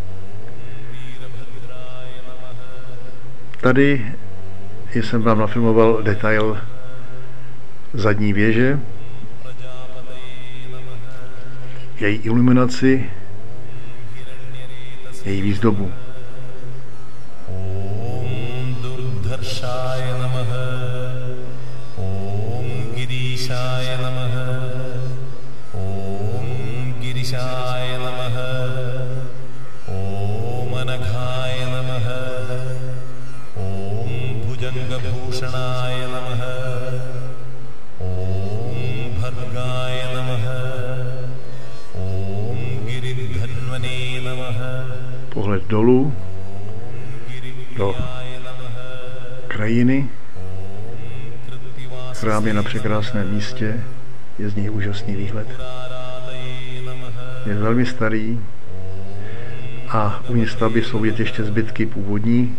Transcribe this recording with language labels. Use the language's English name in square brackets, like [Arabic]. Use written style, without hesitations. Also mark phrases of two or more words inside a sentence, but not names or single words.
[Czech] Tady jsem vám nafilmoval detail zadní věže. její iluminaci, její výzdobu. [Sanskrit] Om Durdharshaaya Namaha. Om Girishaya Namaha. Om Girishaya Namaha. Om Anaghaya Namaha. Om Bhujangabhushanaya Namaha. Om Bhargaya Namaha. Om Giridhanvane Namaha. [Czech] Pohled dolů do krajiny. Chrám je na překrásném místě, je z něj úžasný výhled. Je velmi starý a uvnitř stavby jsou vidět ještě zbytky původní.